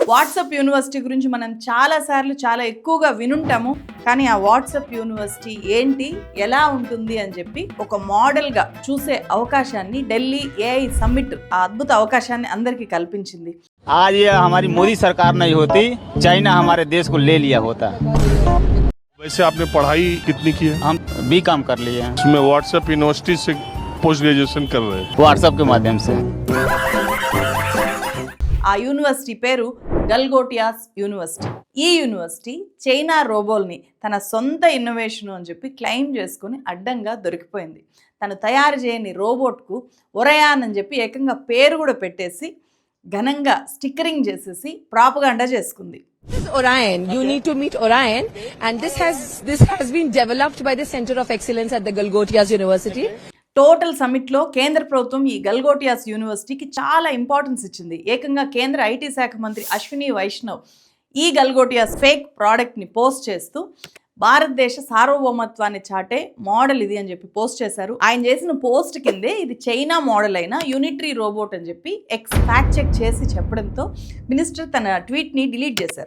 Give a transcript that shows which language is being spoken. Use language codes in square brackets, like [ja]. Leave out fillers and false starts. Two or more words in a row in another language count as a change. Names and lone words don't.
[te] వాట్సాప్ యూనివర్సిటీ గురించి మనం చాలా సార్లు చాలా ఎక్కువగా వినుంటాము. కానీ ఆ వాట్సాప్ యూనివర్సిటీ ఏంటి, ఎలా ఉంటుంది అని చెప్పి ఒక మోడల్గా చూసే అవకాశాన్ని ఢిల్లీ ఏఐ సమ్మిట్ ఆ అద్భుత అవకాశాన్ని అందరికీ కల్పించింది. [hi] आज ये हमारी मोदी सरकार नहीं होती, चाइना हमारे देश को ले लिया होता। वैसे आपने पढ़ाई कितनी की है? हम बीकॉम कर लिए हैं, इसमें व्हाट्सएप यूनिवर्सिटी से [en] post graduation [hi] कर रहे हैं। व्हाट्सएप के माध्यम से। [te] ఆ యూనివర్సిటీ పేరు గల్గోటియాస్ యూనివర్సిటీ. ఈ యూనివర్సిటీ చైనా రోబోల్ని తన సొంత ఇన్నోవేషన్ అని చెప్పి క్లెయిమ్ చేసుకుని అడ్డంగా దొరికిపోయింది. తను తయారు చేయని రోబోట్కు ఒరయాన్ అని చెప్పి ఏకంగా పేరు కూడా పెట్టేసి ఘనంగా స్టిక్కరింగ్ చేసేసి ప్రాపగాండా చేసుకుంది. [en] This is Orion. You need to meet Orion, and this has been developed by the Center of Excellence at the Galgotias University. [te] టోటల్ సమ్మిట్లో కేంద్ర ప్రభుత్వం ఈ గల్గోటియాస్ యూనివర్సిటీకి చాలా ఇంపార్టెన్స్ ఇచ్చింది. ఏకంగా కేంద్ర ఐటీ శాఖ మంత్రి అశ్విని వైష్ణవ్ ఈ గల్గోటియాస్ [en] fake productni [te] పోస్ట్ చేస్తూ భారతదేశ సార్వభౌమత్వాన్ని చాటే మోడల్ ఇది అని చెప్పి పోస్ట్ చేశారు. ఆయన చేసిన పోస్ట్ కిందే ఇది చైనా మోడల్ అయిన యూనిటరీ రోబోట్ అని చెప్పి [en] fact check [te] చేసి చెప్పడంతో మినిస్టర్ తన ట్వీట్ని డిలీట్ చేశారు.